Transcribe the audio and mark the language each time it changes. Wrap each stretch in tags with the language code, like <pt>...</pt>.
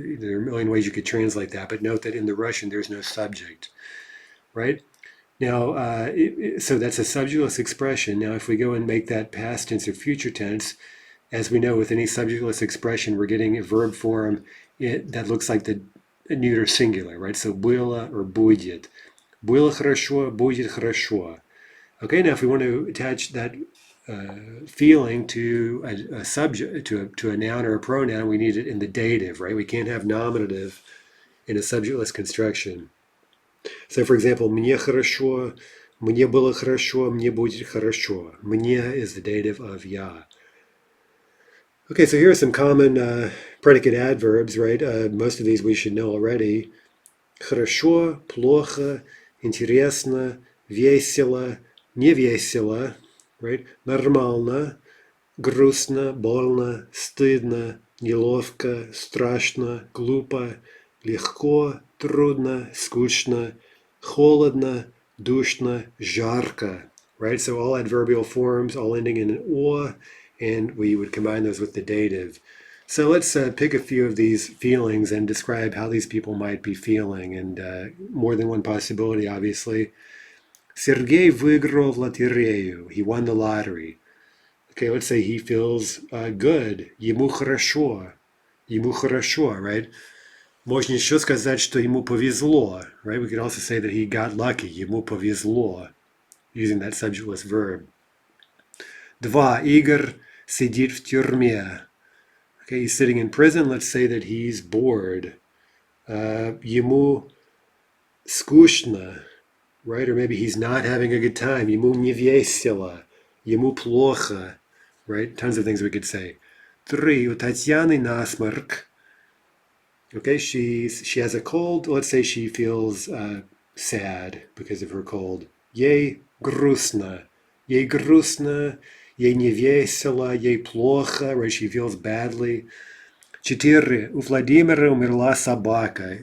<en>There are a million ways you could translate that, but note that in the Russian there's no subject, right? Now, so that's a subjectless expression. Now, if we go and make that past tense or future tense, as we know with any subjectless expression, we're getting a verb form that looks like the neuter singular, right? So было or будет.</en> <ru>Было хорошо, будет хорошо.</ru> <en>Okay, now if we want to attach that feeling to a subject, to a noun or a pronoun, we need it in the dative, right? We can't have nominative in a subjectless construction. So, for example,</en> <ru>мне хорошо, мне было хорошо, мне будет хорошо.</ru> <en>Мне is the dative of я. Okay, so here are some common predicate adverbs, right? Most of these we should know already.</en> <ru>Хорошо, плохо, интересно, весело, не весело, right? Нормально, грустно, больно, стыдно, неловко, страшно, глупо, легко, трудно, скучно, холодно, душно, жарко, right?</ru> <en>So all adverbial forms, all ending in an o, and we would combine those with the dative. So let's pick a few of these feelings and describe how these people might be feeling, and more than one possibility, obviously.</en> <ru>Sergei выиграл в лотерею.</ru> <en>He won the lottery. Okay, let's say he feels good.</en> <ru>Ему хорошо. Ему хорошо, right? Можно еще сказать, что ему повезло,</ru> <en>right? We could also say that he got lucky.</en> <ru>Ему повезло, using that subjectless verb. 2. Игорь сидит в тюрьме.</ru> <en>Okay, he's sitting in prison. Let's say that he's bored.</en> <ru>Ему скучно, right?</ru> <en>Or maybe he's not having a good time.</en> <ru>Ему не весело. Ему плохо, right?</ru> <en>Tons of things we could say. 3.</en> <ru>У Татьяны насморк.</ru> <en>Okay, she has a cold. Let's say she feels sad because of her cold.</en> <ru>Ей грустно. Ей грустно. Ей не весело. Ей плохо, right?</ru> <en>She feels badly. 4.</en> <ru>У Владимира умерла собака.</ru>